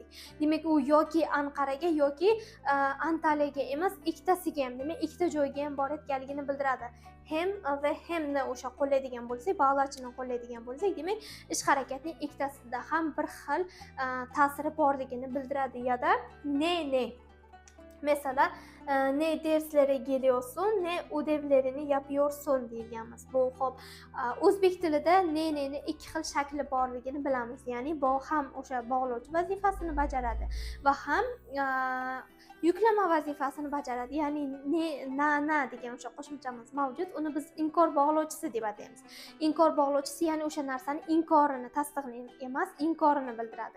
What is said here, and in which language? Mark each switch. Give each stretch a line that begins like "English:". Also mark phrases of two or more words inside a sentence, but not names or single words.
Uzbek: Demak, u yoki Anqaraga yoki Antalyaga emas, ikkitasiga ham, demak, ikkita joyga ham borayotganligini bildiradi. Hem va hemni o'sha qo'llaydigan bo'lsak, bog'lachini qo'llaydigan bo'lsak, demak, ish harakatning ikkitasida ham bir xil ta'siri borligini bildiradi.
Turkish: Ya da ne. Mesela ne derslere geliyorsun, ne ödevlerini yapıyorsun deyilganmiz.
Uzbek: Bu hop o'zbek tilida ne'ni ikki xil shakli borligini bilamiz. Ya'ni bu ham o'sha bog'lovchi vazifasini bajaradi va ham yuklama vazifasini bajaradi. Ya'ni na degan o'sha qo'shimchamiz mavjud. Uni biz inkor bog'lovchisi deb ataymiz. Inkor bog'lovchisi ya'ni o'sha narsani inkorini, tasdiqni emas, inkorini bildiradi.